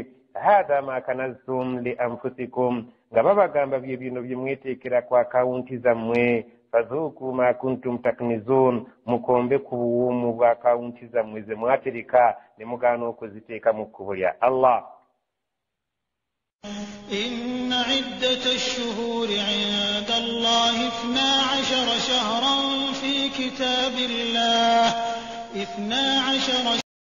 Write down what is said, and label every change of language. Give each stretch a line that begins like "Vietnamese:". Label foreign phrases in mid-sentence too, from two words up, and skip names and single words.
Arabic: هذا ما كنزتم لأنفسكم,
Ganda: nga babagamba bye bino bye mweteekera ku akawunti zammwe.
Arabic: فذوقوا ما كنتم تكنزون,
Ganda: mukombe ku buwumu bwa akawunti zammwe ze mwatereka ne mugaana okuziteeka mu kkubo lya Allah.
Arabic: إن عدة الشهور عند الله 12 شهرا في كتاب الله 12